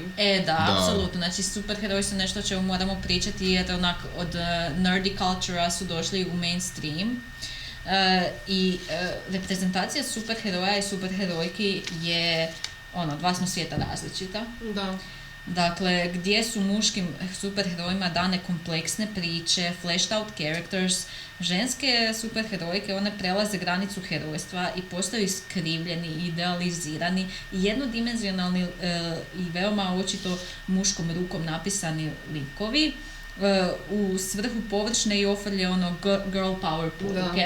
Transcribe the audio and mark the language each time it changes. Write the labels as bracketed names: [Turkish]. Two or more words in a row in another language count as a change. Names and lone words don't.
[Croatian] Da, apsolutno, znači superheroji su nešto o čemu moramo pričati jer onak od nerdy cultura su došli u mainstream. I reprezentacija superheroja i superherojki je, dva smo svijeta različita. Da. Dakle, gdje su muškim superherojima dane kompleksne priče, [English] fleshed out characters, [Croatian] ženske superherojke, one prelaze granicu herojstva i postaju iskrivljeni, idealizirani i jednodimenzionalni i veoma očito muškom rukom napisani likovi. U svrhu površne i ofrlje [English] girl power [Croatian] poruke.